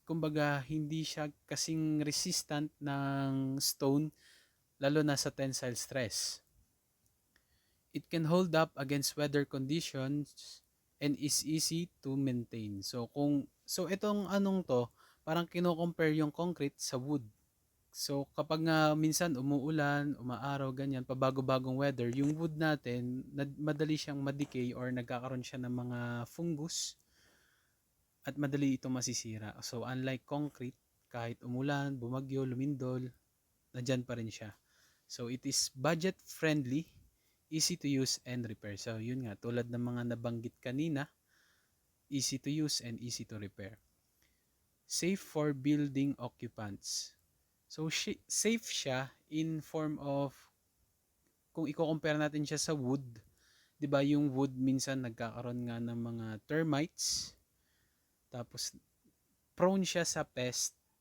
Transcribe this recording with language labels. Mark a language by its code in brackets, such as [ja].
[tl] Kumbaga hindi siya kasing resistant ng stone, lalo na sa tensile stress. [en] It can hold up against weather conditions and is easy to maintain. [tl] So itong anong to, parang kino-compare yung concrete sa wood. So kapag nga minsan umuulan, umaaraw, ganyan, pabago-bagong weather, yung wood natin, madali siyang madecay or nagkakaroon siya ng mga fungus at madali itong masisira. So unlike concrete, kahit umulan, bumagyo, lumindol, nandyan pa rin siya. [en] So it is budget friendly, easy to use and repair. [tl] So yun nga, tulad ng mga nabanggit kanina, [en] easy to use and easy to repair. Safe for building occupants. [tl] So safe siya in form of, kung i-compare natin siya sa wood, 'di ba yung wood minsan nagkakaroon nga ng mga termites, tapos prone siya sa pest.